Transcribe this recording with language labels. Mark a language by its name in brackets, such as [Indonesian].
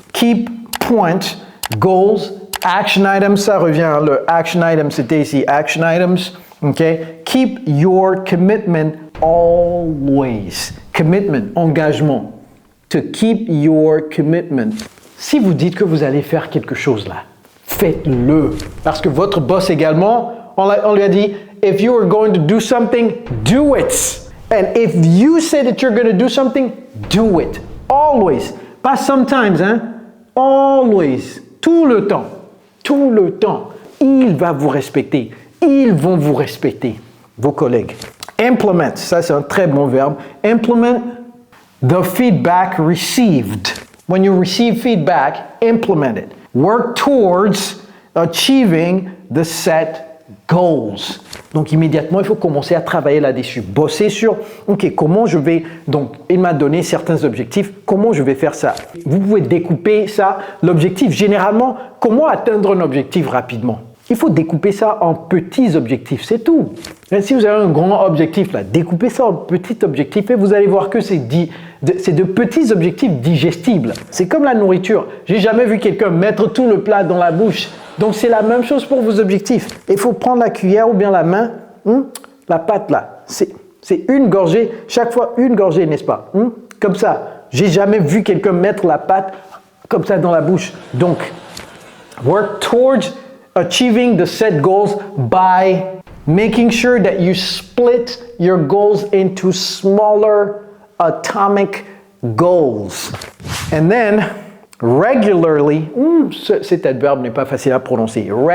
[English] Keep point, goals, action items. [French] Ça revient, le action item, c'était ici, action items. Okay? [English] Keep your commitment always. Commitment, engagement. To keep your commitment. [French] Si vous dites que vous allez faire quelque chose là, faites-le. Parce que votre boss également, on lui a dit, [English] if you are going to do something, do it. And if you say that you're going to do something, do it. [French] Always. Pas sometimes, hein? Always. Tout le temps. Tout le temps. Il va vous respecter. Ils vont vous respecter. Vos collègues. Implement. Ça, c'est un très bon verbe. [English] Implement the feedback received. When you receive feedback, implement it. Work towards achieving the set goals. [French] Donc immédiatement, il faut commencer à travailler là-dessus. Bosser sur, ok, comment je vais, donc il m'a donné certains objectifs, comment je vais faire ça? Vous pouvez découper ça, l'objectif. Généralement, comment atteindre un objectif rapidement? Il faut découper ça en petits objectifs, c'est tout. Et si vous avez un grand objectif, là, découpez ça en petits objectifs et vous allez voir que c'est de petits objectifs digestibles. C'est comme la nourriture. J'ai jamais vu quelqu'un mettre tout le plat dans la bouche. Donc c'est la même chose pour vos objectifs. Il faut prendre la cuillère ou bien la main, la pâte là. C'est une gorgée, chaque fois une gorgée, n'est-ce pas? Comme ça. J'ai jamais vu quelqu'un mettre la pâte comme ça dans la bouche. [English] Donc, work towards achieving the set goals by making sure that you split your goals into smaller atomic goals. And then, regularly, [French] cet adverbe n'est pas facile à prononcer.